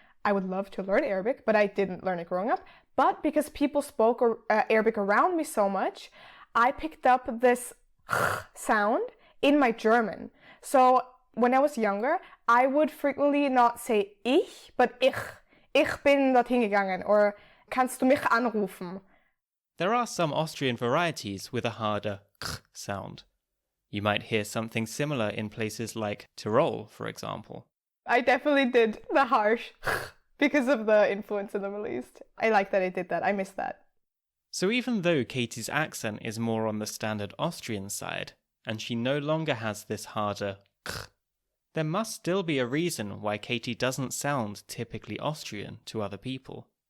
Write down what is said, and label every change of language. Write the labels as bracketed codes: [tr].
[en] I would love to learn Arabic, but I didn't learn it growing up. But because people spoke Arabic around me so much, I picked up this sound in my German. So when I was younger, I would frequently not say ich, but ich. [de] Ich bin dorthin gegangen, or kannst du mich anrufen? [en] There are some Austrian varieties with a harder k sound. You might hear something similar in places like Tyrol, for example. I definitely did the harsh because of the influence in the Middle East. I like that I did that. I miss that. So even though Katie's accent is more on the standard Austrian side, and she no longer has this harder k, there must still be a reason why Katie doesn't sound typically Austrian to other people.